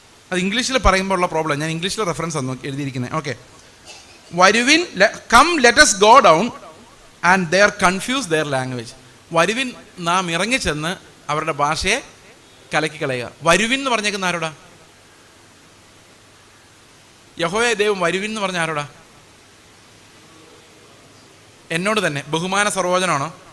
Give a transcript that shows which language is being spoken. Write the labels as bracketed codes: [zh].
[ml] അത് ഇംഗ്ലീഷിൽ പറയുമ്പോൾ ഉള്ള പ്രോബ്ലം. ഞാൻ ഇംഗ്ലീഷിലെ റെഫറൻസ് ആണ് എഴുതിയിരിക്കുന്നത്. [en] okay, [ml] വരുവിൻ [en] Come let us go down and they are confused their language. [ml] വരുവിൻ നാം ഇറങ്ങിച്ചെന്ന് അവരുടെ ഭാഷയെ കലക്കി കളയുക. വരുവിൻ എന്ന് പറഞ്ഞേക്കുന്ന ആരോടാ? യഹോവേ ദൈവം വരുവിൻ എന്ന് പറഞ്ഞ ആരോടാ? എന്നോട് തന്നെ. ബഹുമാന സർവോചനമാണോ?